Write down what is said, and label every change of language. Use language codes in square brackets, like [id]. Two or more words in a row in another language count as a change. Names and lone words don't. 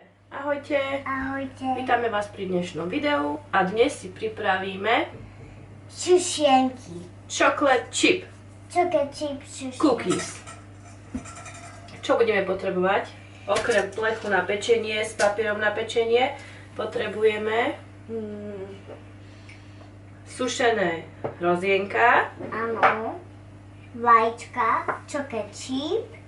[sk] Ahojte. Ahojte. Vítame vás pri dnešnom videu a dnes si pripravíme Sušienky. [en] chocolate chip Chocolate chip [sk] sušienky. cookies. Čo budeme potrebovať? Okrem plechu na pečenie s papierom na pečenie potrebujeme sušené hrozienka, Áno. Vajíčka, [en] chocolate chip.